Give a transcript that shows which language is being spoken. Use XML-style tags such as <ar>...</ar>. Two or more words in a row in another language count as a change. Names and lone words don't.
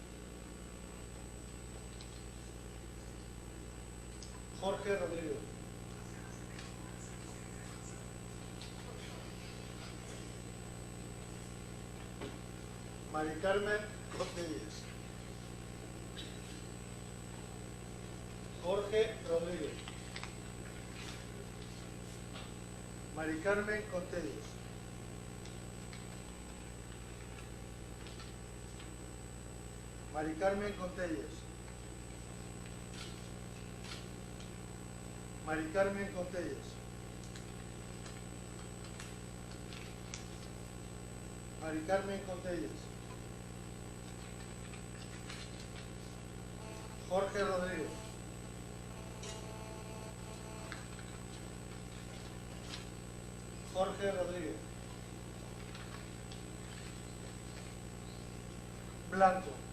<es>Jorge Rodríguez. Mari Carmen Contelles. Jorge Rodríguez. Mari Carmen Contelles. Mari Carmen Contelles. Mari Carmen Contelles. Mari Carmen Contelles. Jorge Rodríguez. Jorge Rodríguez. Blanco.</es>